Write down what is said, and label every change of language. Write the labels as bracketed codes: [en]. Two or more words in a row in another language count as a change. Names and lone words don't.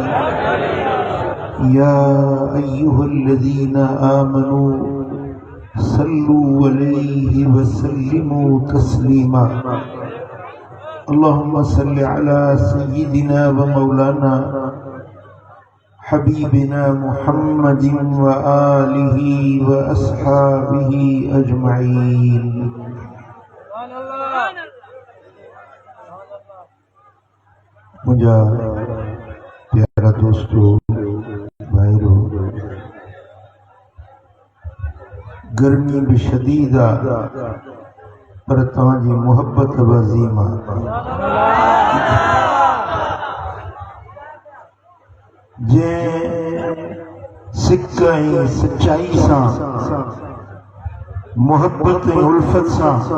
[ar] يا أيها الذين آمنوا صلوا عليه وسلموا تسليما اللهم صل على سيدنا ومولانا حبيبنا محمد وآله وأصحابه أجمعين [sd] मुझा प्यारा दोस्तों भाईरो गर्मी भी शदीदा पर तव्हांजी मोहब्बत वज़ीमा जे सिक ऐं सच्चाई सां मोहब्बत ऐं उल्फत सां